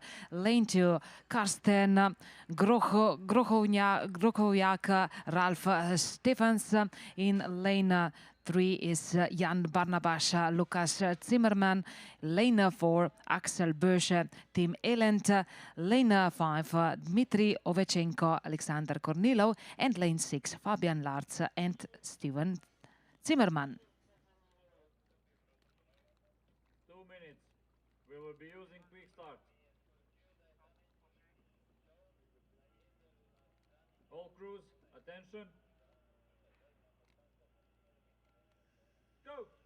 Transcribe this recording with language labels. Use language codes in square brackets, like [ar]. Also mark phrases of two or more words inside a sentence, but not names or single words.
[en] Lane 2, Karsten Grochowiak, Ralf Stevens. In lane 3 is Jan Barnabas, Lukas Zimmermann. Lane 4, Axel Bösche, Tim Elent. Lane 5, Dmitry Ovechenko, Alexander Kornilov. And lane 6, Fabian Larz and Steven Zimmermann. We will be using quick start. All crews, attention. Go!